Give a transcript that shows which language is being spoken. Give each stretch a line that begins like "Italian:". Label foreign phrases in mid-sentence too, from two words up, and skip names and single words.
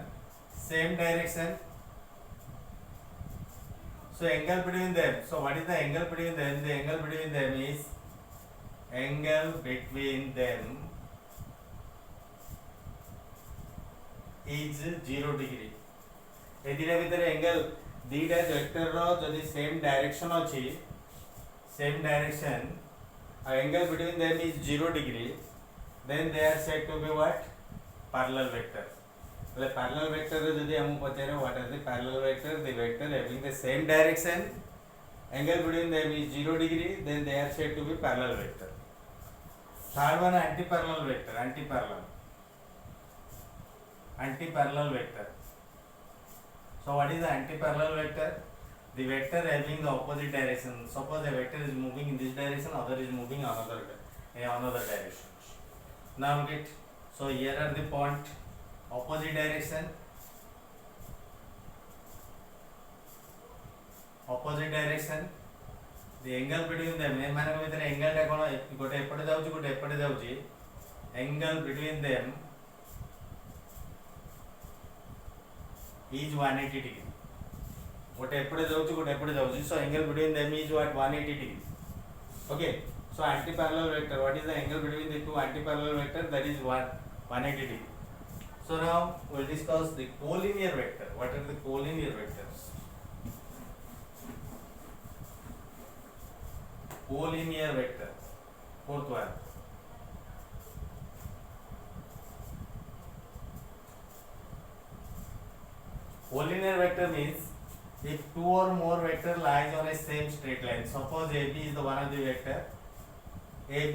English: Same direction. So angle between them. So what is the angle between them? The angle between them is angle between them is 0 degree.
Odia: ଏ ଦିଟା ଭିତର
English: एंगल दीटा वेक्टर
Odia: ର ଯଦି
English: same direction अछि same direction angle between them is 0 degree, then they are said to be what? Parallel vectors. Well, parallel vector
Odia: ଯଦି ହମ ପଚାରେ
English: what are the parallel vector? The vector having the same direction, angle between them is 0 degree, then they are said to be parallel vector. Third one, anti-parallel vector. Anti-parallel vector. So what is the anti-parallel vector? The vector having the opposite direction. Suppose a vector is moving in this direction, other is moving another direction. Now look at, so here are the point opposite direction. Opposite direction. The angle between them,
Odia: ଏ ମାନେ ଭିତର angle ଟା କୋଣ ଗୋଟେ ଏପଟେ ଯାଉଛି ଗୋଟେ ଏପଟେ ଯାଉଛି.
English: Angle between them is 180 degree.
Odia: ଗୋଟେ ଏପଟେ ଯାଉଛି ଗୋଟେ ଏପଟେ ଯାଉଛି
English: so angle between them is what 180 degree okay so anti parallel vector what is the angle between the two anti parallel vector that is 180 degree so now we'll discuss the collinear vector what are the collinear vectors collinear vector fourth one collinear vector means if two or more vector lies on a same straight line suppose AB is the one of the vector AB